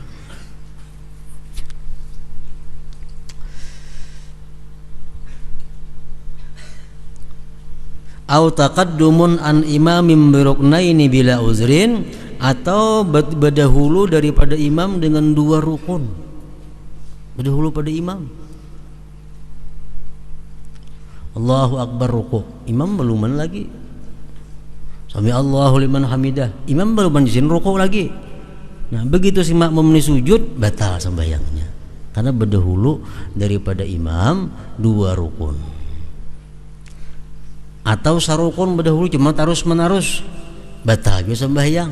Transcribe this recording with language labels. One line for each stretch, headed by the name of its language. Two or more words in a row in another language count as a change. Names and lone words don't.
Arabic: أو تقدم عن إمام بركنين بلا عذر,
Indonesian: atau berdahulu daripada imam dengan 2 rukun. Berdahulu pada imam.
Arabic: الله أكبر
Banjar: ruku, imam beluman lagi.
Arabic: سمع الله لمن حمده,
Banjar: imam beluman izin ruku lagi.
Indonesian: Nah, begitu si makmum ini sujud, batal sembahyangnya. Karena berdahulu daripada imam 2 rukun.
Banjar: Atau sarukun berdahulu cuma terus menerus, batal juga sembahyang.